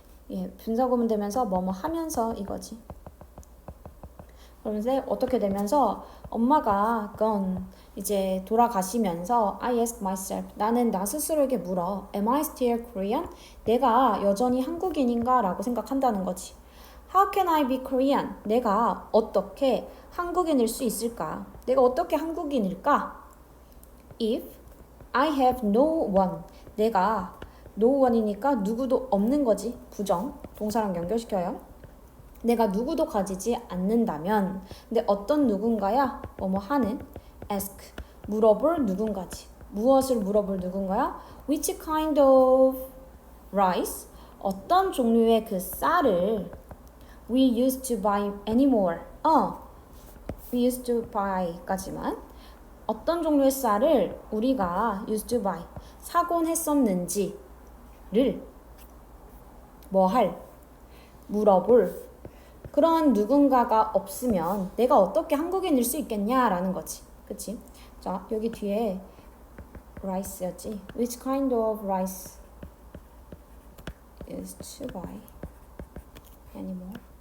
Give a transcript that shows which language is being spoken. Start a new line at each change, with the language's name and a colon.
Korean: 예, 분사구문 되면서 뭐뭐 하면서 이거지. 그러면서 어떻게 되면서 엄마가 gone 이제 돌아가시면서
English: I ask myself
Korean: 나는 나 스스로에게 물어
English: Am I still Korean?
Korean: 내가 여전히 한국인인가? 라고 생각한다는 거지.
English: How can I be Korean?
Korean: 내가 어떻게 한국인일 수 있을까? 내가 어떻게 한국인일까?
English: If I have no one
Korean: 내가 no one이니까 누구도 없는 거지. 부정 동사랑 연결시켜요. 내가 누구도 가지지 않는다면 근데 어떤 누군가야? 뭐뭐 하는 ask 물어볼 누군가지. 무엇을 물어볼 누군가야?
English: Which kind of rice?
Korean: 어떤 종류의 그 쌀을
English: we used to buy anymore. we used to buy
Korean: 까지만 어떤 종류의 쌀을 우리가 used to buy 사곤 했었는지를 물어볼 그런 누군가가 없으면 내가 어떻게 한국인일 수 있겠냐라는 거지. 그치? 자, 여기 뒤에 rice였지.
English: Which kind of rice is to buy anymore?